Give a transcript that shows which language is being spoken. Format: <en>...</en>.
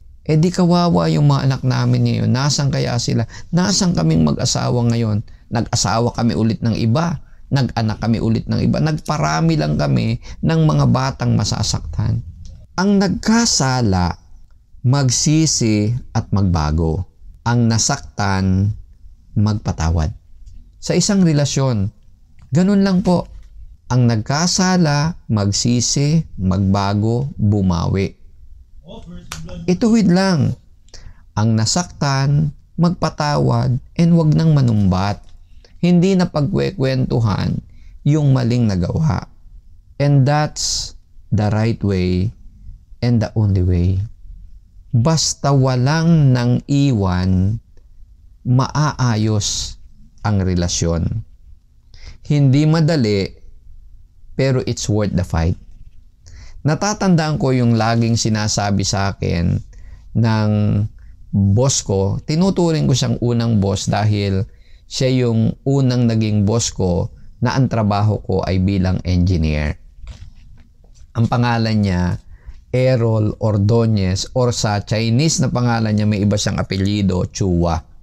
<tl>Eh di kawawa yung mga anak namin ngayon. Nasaan kaya sila? Nasaan kaming mag-asawa ngayon? Nag-asawa kami ulit ng iba. Nag-anak kami ulit ng iba. Nagparami lang kami ng mga batang masasaktan. Ang nagkasala, magsisi at magbago. Ang nasaktan, magpatawad. Sa isang relasyon, ganun lang po. Ang nagkasala, magsisi, magbago, bumawi. Ituwid lang. Ang nasaktan, magpatawad, and wag nang manumbat. Hindi na pagkwekwentuhan yung maling nagawa.</tl> <en>And that's the right way and the only way.</en> <tl>Basta walang nang iwan, maaayos ang relasyon. Hindi madali, pero</tl> <en>it's worth the fight.</en> <tl>Natatandaan ko yung laging sinasabi sa akin ng boss ko. Tinuturing ko siyang unang boss dahil siya yung unang naging boss ko na ang trabaho ko ay bilang engineer. Ang pangalan niya, Errol Ordonez, or sa Chinese na pangalan niya, may iba siyang apelyido, Chua.</tl>